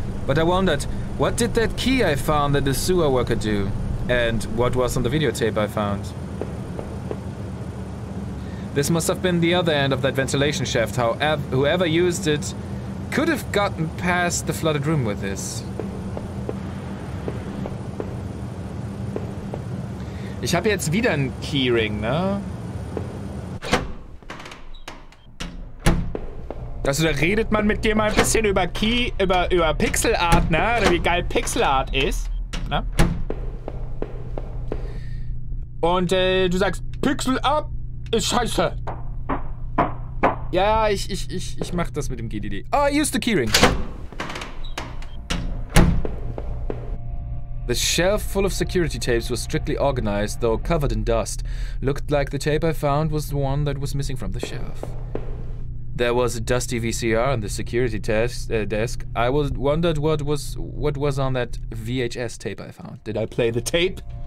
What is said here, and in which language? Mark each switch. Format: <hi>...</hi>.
<en>But I wondered, what did that key I found at the sewer worker do? And what was on the videotape I found? This must have been the other end of that ventilation shaft. Whoever used it could have gotten past the flooded room with this.</en> <de>Ich habe jetzt wieder einen Keyring, ne? Also da redet man mit dir mal ein bisschen über über Pixelart, ne? Oder wie geil Pixelart ist, ne? Und du sagst, Pixelart ist scheiße. Ja, ich mach das mit dem GDD.</de> <en>Oh, I used the keyring. The shelf full of security tapes was strictly organized, though covered in dust. Looked like the tape I found was the one that was missing from the shelf. There was a dusty VCR on the security desk. I wondered what was on that VHS tape I found. Did I play the tape?</en>